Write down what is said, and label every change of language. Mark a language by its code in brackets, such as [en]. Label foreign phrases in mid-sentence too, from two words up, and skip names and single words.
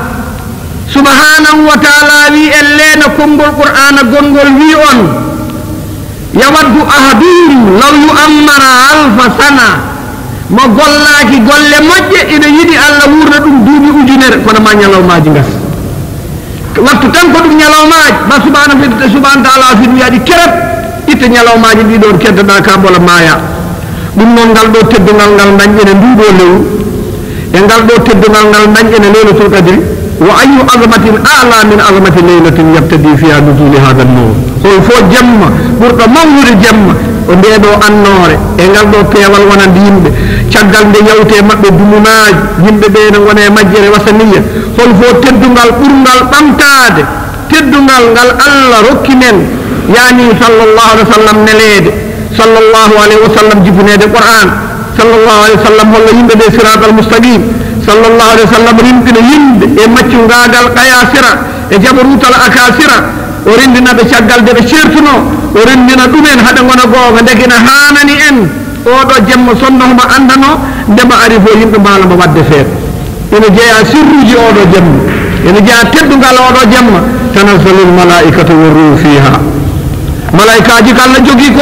[ar] سبحانه وتعالى [ff] wi en leena konngol qur'ana gongol wi on [ar] يود أحدهم لو يعمر ألف سنة [ff] mo gollaaki golle moƴƴe ina yiɗi Allah wurna ɗum duuɓi ujunere kono ma ñalawmaji gas wattu tan ko ɗum ñalawmaji ba [ar] سبحانه تعالى [ff] fi ɗum yaɗi kerep itta ñalawmaji ɗiɗon keddoɗa ka bola maya ɗum noon ngal ɗo teddungal ngal dañƴene nduɗo lewru e ngal ɗo teddungal ngal dañƴene [ar] ليلة القدر وأي عظمة أعلى من عظمة ليلة يبتدي فيها نزول هذا النور [ff] hol fo jamma ɓurɗo mawnude jamma o ndeɗo annore e ngal ɗo peewal wonande yimɓe caggal nde yawte maɓɓe dumunaji yimɓe ɓe ne wone majjere wasaniya hol fo teddungal ɓurgal ɓamtade teddungal ngal Allah rokki men yani [ar] صلى الله عليه وسلم [ff] nelede [ar] صلى الله عليه وسلم [ff] jibinede qur'an [ar] صلى الله عليه وسلم [ff] holla yimɓe ɓe [ar] الصراط المستقيم صلى الله عليه وسلم [ff] rimɗina yimɓe e maccu ngagal qayasira e [ar] جبروت الأكاسرة [ff] o rendinaɓe caggal de ɓe certuno o rendina ɗumen haɗa gona goonga ndekina hanani en oɗo jamma sonno homo andano ndema ari fo yimɓe mbalamo wadde feere ene jeeya sirruji oɗo jamma ene jeeya teddugal oɗo jamma [ar] تنزل الملائكة والروح فيها [ff] malaikaji ko Allah jogui ko